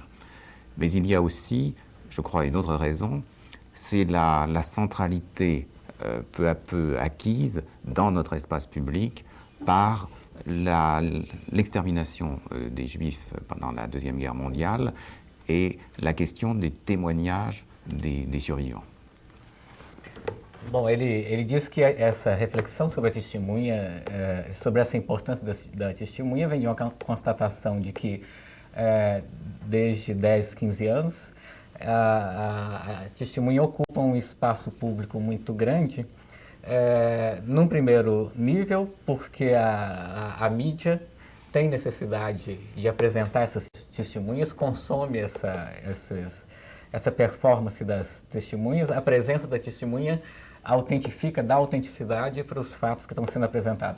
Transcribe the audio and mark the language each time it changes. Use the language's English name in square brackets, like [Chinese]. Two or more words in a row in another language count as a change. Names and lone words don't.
[French] Mais il y a aussi, je crois, une autre raison, c'est la centralité peu à peu acquise dans notre espace public par l'extermination des Juifs pendant la Deuxième Guerre mondiale et la question des témoignages des survivants. [Portuguese] Bom, ele diz que essa reflexão sobre a testemunha, sobre essa importância da testemunha, vem de uma constatação de que desde 10, 15 anos, a testemunha ocupa um espaço público muito grande, num primeiro nível, porque a mídia tem necessidade de apresentar essas testemunhas, consome essa performance das testemunhas, a presença da testemunha autentifica, dá autenticidade para os fatos que estão sendo apresentados.